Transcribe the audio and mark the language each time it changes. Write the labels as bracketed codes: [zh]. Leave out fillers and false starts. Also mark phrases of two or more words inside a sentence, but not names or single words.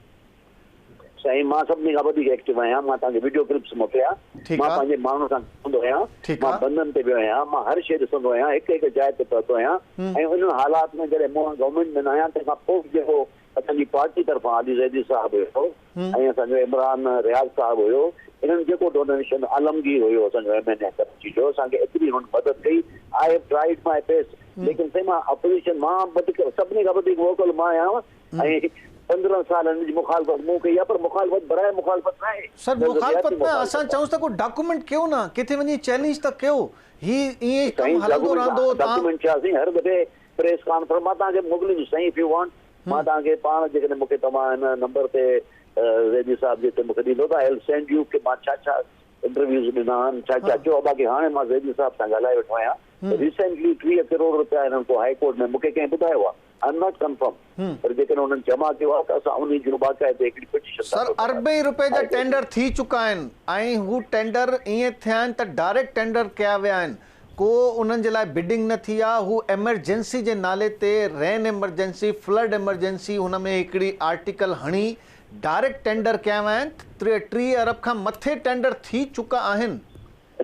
[sd] साईं मां सभिनी खां वधीक एक्टिव आहियां, मां तव्हांखे [en] video clips [sd] मोकिलिया, मां पंहिंजे माण्हुनि सां हूंदो आहियां, मां बंधनि ते वियो आहियां, मां हर शइ ॾिसंदो आहियां, हिकु हिकु जाइ ते पहुतो आहियां, ऐं उन हालात में जॾहिं मां गवर्नमेंट में न आहियां, तंहिंखां पोइ जेको असांजी पार्टी तरफ़ां आली ज़ैदी साहिबु हुयो ऐं असांजो इमरान रियाज़ साहिबु हुयो, इन्हनि जेको डोनेशन आलमगीर हुयो असांजो MNA कराची जो, असांखे एतिरी हुन मदद कई। [en] I have tried my best [sd] लेकिन से मां अपोजिशन मां सभिनी खां वधीक वोकल मां आहियां ऐं 15 साल हिन जी मुखालफ़त मूं कई आहे पर मुखालफ़त बराए मुखालफ़त न आहे सर मुखालफ़त में असां चऊं त कोई डॉक्यूमेंट कयो न किथे वञी चैलेंज त कयो ही ईअं कमु हलंदो रहंदो डॉक्यूमेंट छा साईं हर दफ़े [en] press conference [sd] मां तव्हांखे मोकिलींदुसि साईं [en] if you want [sd] मां तव्हांखे पाण जेकॾहिं मूंखे तव्हां हिन नंबर ते रेडी साहब जे हिते मूंखे ॾींदो त [en] I will send you [sd] की मां छा छा इंटरव्यूज़ ॾिना आहिनि छा छा चयो बाक़ी हाणे मां रेडी साहब सां ॻाल्हाए वेठो आहियां रिसेंटली 30 करोड़ रुपया हिननि को हाई कोर्ट में मूंखे कंहिं ॿुधायो आहे [en] I am not confirm [sd] पर जेकॾहिं हुननि जमा कयो आहे त असां उन जो बाक़ाइदे हिकिड़ी पिटीशन सर अरबे रुपए जा टेंडर थी चुका आहिनि ऐं हू टेंडर ईअं थिया आहिनि त [en] direct tender [sd] कया विया आहिनि को उन्हनि जे लाइ बिडिंग न थी आहे हू एमरजेंसी जे नाले ते [en] rain emergency flood emergency [sd] हुन में हिकिड़ी आर्टिकल हणी [en] direct tender [sd] कया विया आहिनि 30 अरब खां मथे टेंडर थी चुका आहिनि